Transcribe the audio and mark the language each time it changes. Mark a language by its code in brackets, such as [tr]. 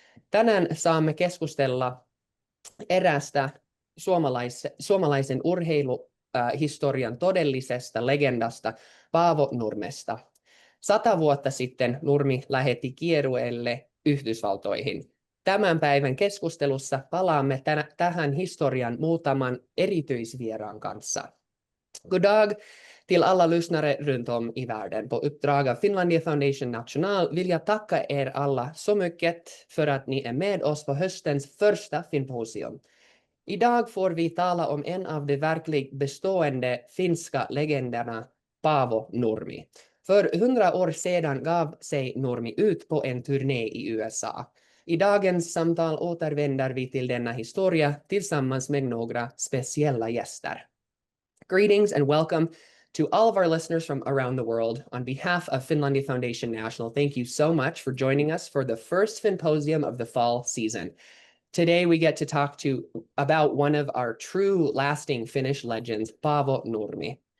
[fi] Tänään saamme keskustella eräästä suomalaisen urheiluhistorian todellisesta legendasta Paavo Nurmesta. 100 vuotta sitten Nurmi lähetti kiertueelle Yhdysvaltoihin. Tämän päivän keskustelussa palaamme tähän historian muutaman erityisvieraan kanssa. [sv] God dag till alla lyssnare runt om i världen. På uppdrag av Finlandia Foundation National vill jag tacka er alla så mycket för att ni är med oss på höstens första Finnposium. Idag får vi tala om en av de verkligt bestående finska legenderna, Paavo Nurmi. För 100 år sedan gav sig Nurmi ut på en turné i USA. I dagens samtal återvänder vi till denna historia tillsammans med några speciella gäster. [en] Greetings and welcome to all of our listeners from around the world. On behalf of Finlandia Foundation National, thank you so much for joining us for the first Finnposium of the fall season. Today we get to talk about one of our true lasting Finnish legends, Paavo Nurmi.